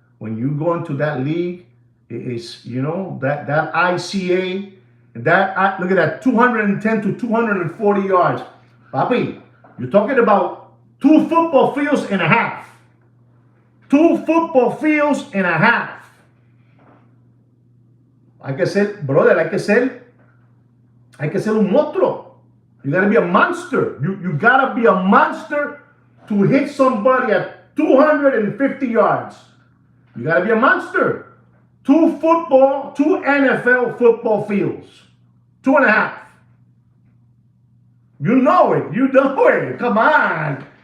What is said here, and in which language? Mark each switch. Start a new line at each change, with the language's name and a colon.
English: When you go into that league, it's, you know, that ICA, look at that, 210 to 240 yards. Papi, you're talking about 2 football fields and a half. 2 football fields and a half.
Spanish: Hay que ser, brother, hay que ser un monstruo.
English: You gotta be a monster. You gotta be a monster to hit somebody at 250 yards. You gotta be a monster. 2 NFL football fields. 2.5. You know it. Come on.